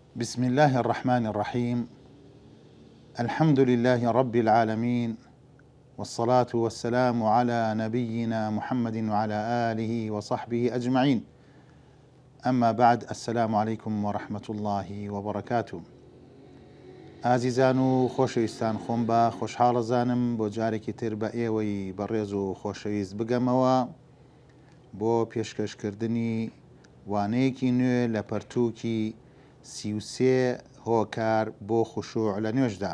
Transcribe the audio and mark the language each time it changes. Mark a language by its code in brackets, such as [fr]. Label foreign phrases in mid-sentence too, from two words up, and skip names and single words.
[ar] بسم الله الرحمن الرحيم. الحمد لله رب العالمين، والصلاة والسلام على نبينا محمد وعلى آله وصحبه أجمعين. أما بعد، السلام عليكم ورحمة الله وبركاته. [ckb] ئازیزان و خۆشەویستان، خۆم بە خۆشحاڵەزانم بۆ جارێکی تر بە ئێوەی بەڕێز و خۆشەویست بگەمەوە بۆ پێشکەشکردنی وانەیەکی نوێ لە پەرتووکی 33 هۆکار بۆ خوشوع لە نوێژدا.